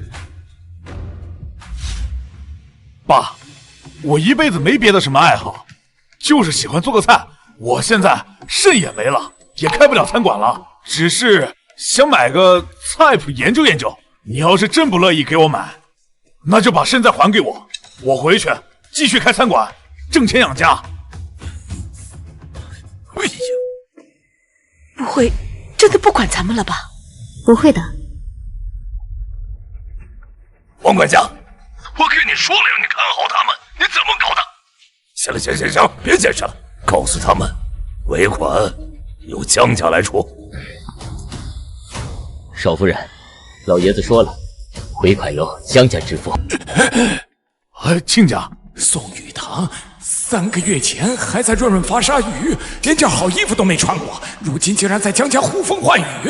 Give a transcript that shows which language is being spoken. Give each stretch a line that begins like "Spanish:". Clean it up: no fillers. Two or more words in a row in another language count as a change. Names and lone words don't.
Chinese: 爸，我一輩子沒別的什麼愛好，就是喜歡做個菜。我現在腎也沒了，也開不了餐館了，只是想買個菜譜研究研究。你要是真不樂意給我買，那就把腎再還給我，我回去繼續開餐館，掙錢養家。哎呀，不會真的不管咱們了吧？不會的。王管家，我跟你說了讓你看好他們，你怎麼搞的？行，別解釋了，告訴他們，尾款由江家來出。少夫人，老爺子說了，尾款由江家支付。親家，宋雨堂3個月前還在潤發紗雨，連件好衣服都沒穿過，如今竟然在江家呼風喚雨。